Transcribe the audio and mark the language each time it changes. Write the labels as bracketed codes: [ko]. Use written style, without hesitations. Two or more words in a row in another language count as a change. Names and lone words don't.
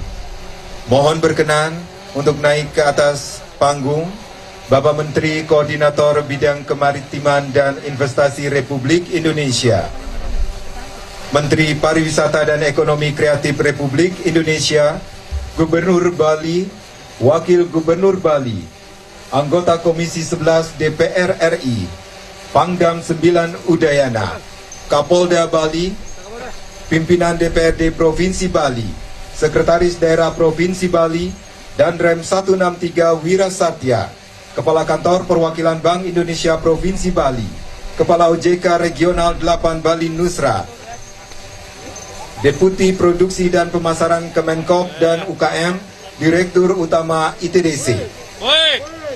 [id] Mohon berkenan untuk naik ke atas panggung Bapak Menteri Koordinator Bidang Kemaritiman dan Investasi Republik Indonesia, Menteri Pariwisata dan Ekonomi Kreatif Republik Indonesia, Gubernur Bali, Wakil Gubernur Bali, anggota Komisi 11 DPR RI, Pangdam 9 Udayana, Kapolda Bali, Pimpinan DPRD Provinsi Bali, Sekretaris Daerah Provinsi Bali, dan Rem 163 Wira Satya, Kepala Kantor Perwakilan Bank Indonesia Provinsi Bali, Kepala OJK Regional 8 Bali Nusra, Deputi Produksi dan Pemasaran Kemenkop dan UKM, Direktur Utama ITDC. Woi.